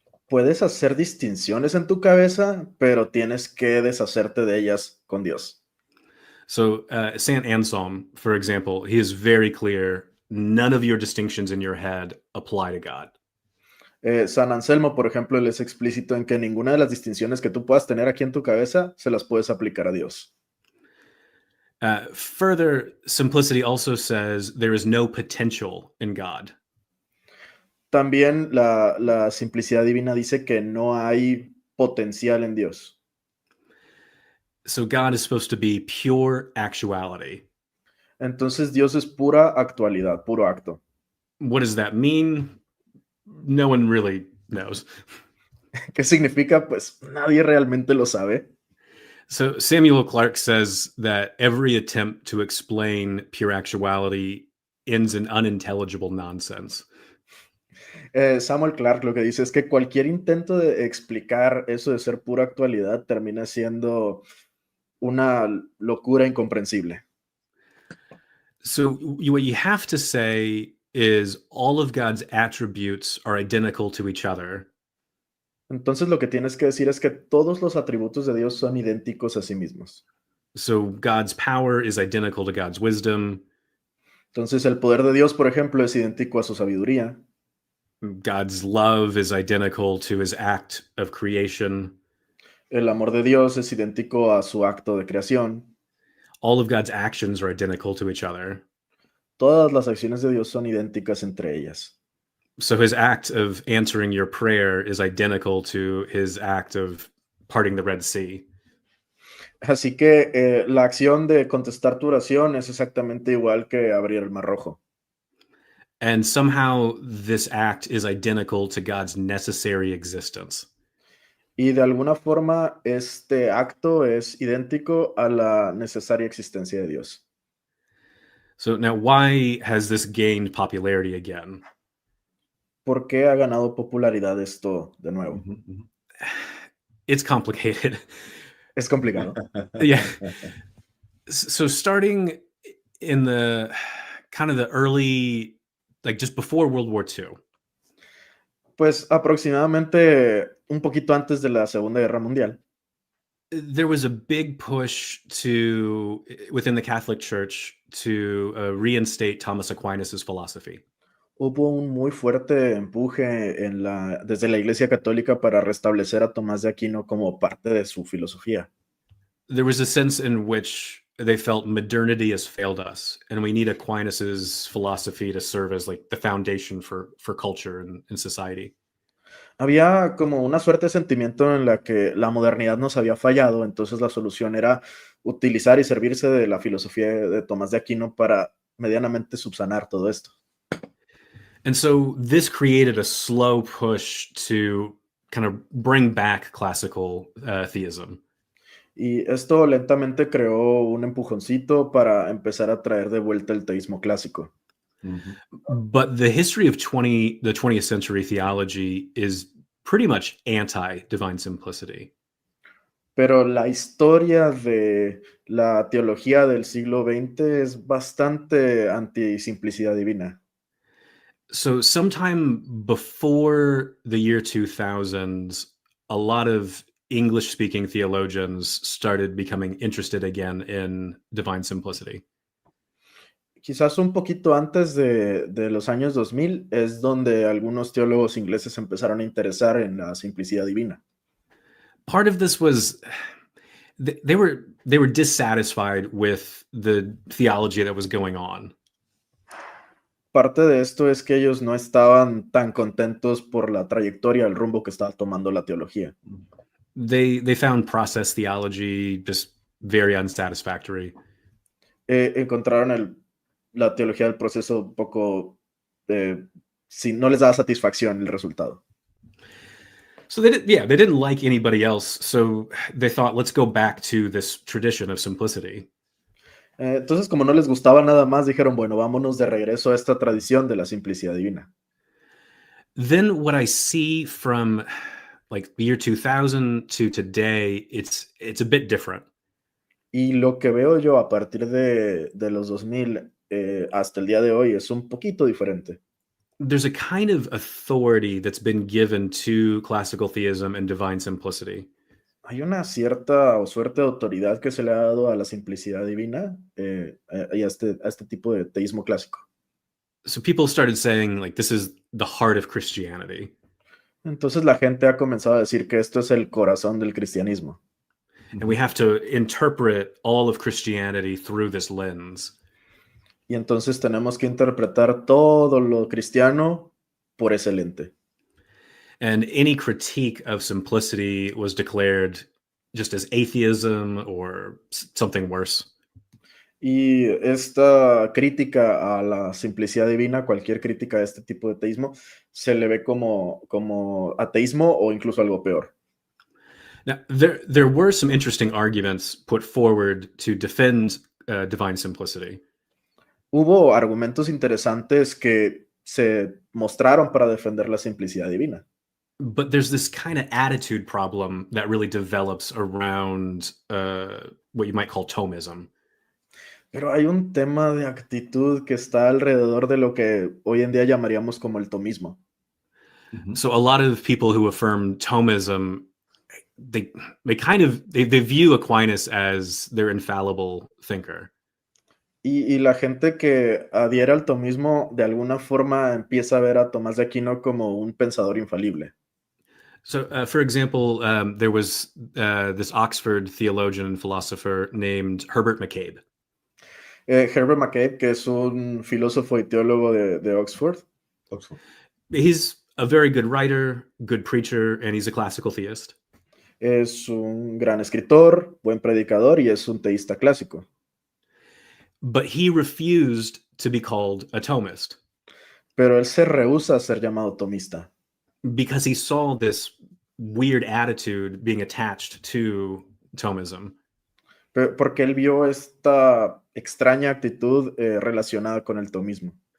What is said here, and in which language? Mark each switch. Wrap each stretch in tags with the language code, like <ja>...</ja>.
<es>Puedes hacer distinciones en tu cabeza, pero tienes que deshacerte de ellas con Dios.</es> <en>So Saint Anselm, for example, he is very clear. None of your distinctions in your head apply to God.</en> <es>San Anselmo, por ejemplo, él es explícito en que ninguna de las distinciones que tú puedas tener aquí en tu cabeza se las puedes aplicar a Dios.</es> <en>Further, simplicity also says there is no potential in God.</en> <es>También la simplicidad divina dice que no hay potencial en Dios.</es> <en>So God is supposed to be pure actuality.</en> <es>Entonces Dios es pura actualidad, puro acto.</es> <en>What does that mean? No one really knows.</en> <es>¿Qué significa? Pues nadie realmente lo sabe.</es> <en>So Samuel Clarke says that every attempt to explain pure actuality ends in unintelligible nonsense.</en> <es>Samuel Clarke lo que dice es que cualquier intento de explicar eso de ser pura actualidad termina siendo una locura incomprensible.</es> <en>So what you have to say is all of God's attributes are identical to each other.</en> <es>Entonces lo que tienes que decir es que todos los atributos de Dios son idénticos a sí mismos.</es> <en>So God's power is identical to God's wisdom.</en> <es>Entonces el poder de Dios, por ejemplo, es idéntico a su sabiduría.</es> <en>God's love is identical to his act of creation.</en> <es>El amor de Dios es idéntico a su acto de creación.</es> <en>All of God's actions are identical to each other.</en> <es>Todas las acciones de Dios son idénticas entre ellas.</es> <en>So his act of answering your prayer is identical to his act of parting the Red Sea.</en> <es>Así que la acción de contestar tu oración es exactamente igual que abrir el Mar Rojo.</es> <en>And somehow this act is identical to God's necessary existence.</en> <es>Y de alguna forma este acto es idéntico a la necesaria existencia de Dios.</es> <en>So now why has this gained popularity again?</en> <es>¿Por qué ha ganado popularidad esto de nuevo?</es> <en>It's complicated.</en> <es>Es complicado.</es> <en>Yeah. So starting in the kind of the early, like just before World War II.</en> <es>Pues aproximadamente un poquito antes de la Segunda Guerra Mundial.</es> <en>There was a big push within the Catholic Church to reinstate Thomas Aquinas' philosophy.</en> <es>Hubo un muy fuerte empuje desde la Iglesia Católica para restablecer a Tomás de Aquino como parte de su filosofía.</es> <en>There was a sense in which they felt modernity has failed us, and we need Aquinas' philosophy to serve as like the foundation for culture and society.</en> <es>Había como una suerte de sentimiento en la que la modernidad nos había fallado, entonces la solución era utilizar y servirse de la filosofía de Tomás de Aquino para medianamente subsanar todo esto.</es> <en>And so this created a slow push to kind of bring back classical theism.</en> <es>Y esto lentamente creó un empujoncito para empezar a traer de vuelta el teísmo clásico.</es> <en>But the history of the 20th century theology is pretty much anti-divine simplicity.</en> <es>Pero la historia de la teología del siglo XX es bastante anti-simplicidad divina.</es> <en>So sometime before the year 2000s, a lot of English-speaking theologians started becoming interested again in divine simplicity.</en> <es>Quizás un poquito antes de los años 2000 es donde algunos teólogos ingleses empezaron a interesar en la simplicidad divina.</es> <en>Part of this was they were dissatisfied with the theology that was going on.</en> <es>Parte de esto es que ellos no estaban tan contentos por la trayectoria, el rumbo que estaba tomando la teología.</es> <en>They found process theology just very unsatisfactory.</en> <es>Encontraron la teología del proceso un poco, no les daba satisfacción el resultado.</es> <en>So they didn't like anybody else. So they thought, let's go back to this tradition of simplicity.</en> <es>Entonces, como no les gustaba nada más, dijeron, bueno, vámonos de regreso a esta tradición de la simplicidad divina.</es> <en>Then what I see from like the year 2000 to today, it's a bit different.</en> <es>Y lo que veo yo a partir de los 2000 hasta el día de hoy es un poquito diferente.</es> <en>There's a kind of authority that's been given to classical theism and divine simplicity.</en> <es>Hay una cierta o suerte de autoridad que se le ha dado a la simplicidad divina y a este tipo de teísmo clásico.</es> <en>So people started saying, like, this is the heart of Christianity.</en> <es>Entonces la gente ha comenzado a decir que esto es el corazón del cristianismo.</es> <en>And we have to interpret all of Christianity through this lens.</en> <es>Y entonces tenemos que interpretar todo lo cristiano por ese lente.</es> <en>And any critique of simplicity was declared just as atheism or something worse.</en> <es>Y esta crítica a la simplicidad divina, cualquier crítica a este tipo de teísmo, se le ve como ateísmo o incluso algo peor.</es> <en>Now, there were some interesting arguments put forward to defend divine simplicity.</en> <es>Hubo argumentos interesantes que se mostraron para defender la simplicidad divina.</es> <en>But there's this kind of attitude problem that really develops around what you might call Thomism.</en> <es>Pero hay un tema de actitud que está alrededor de lo que hoy en día llamaríamos como el tomismo.</es> <en>So a lot of people who affirm Thomism, they view Aquinas as their infallible thinker.</en> <es>Y la gente que adhiere al tomismo de alguna forma empieza a ver a Tomás de Aquino como un pensador infalible.</es> <en>So, for example, there was this Oxford theologian and philosopher named Herbert McCabe.</en> <es>Herbert McCabe, que es un filósofo y teólogo de Oxford.</es> <en>He's a very good writer, good preacher, and he's a classical theist.</en> <es>Es un gran escritor, buen predicador y es un teísta clásico.</es> <en>But he refused to be called a Thomist.</en> <es>Pero él se rehúsa a ser llamado tomista.</es> <en>Because he saw this weird attitude being attached to Thomism.</en> <es>Porque él vio esta extraña actitud relacionada con el tomismo.</es>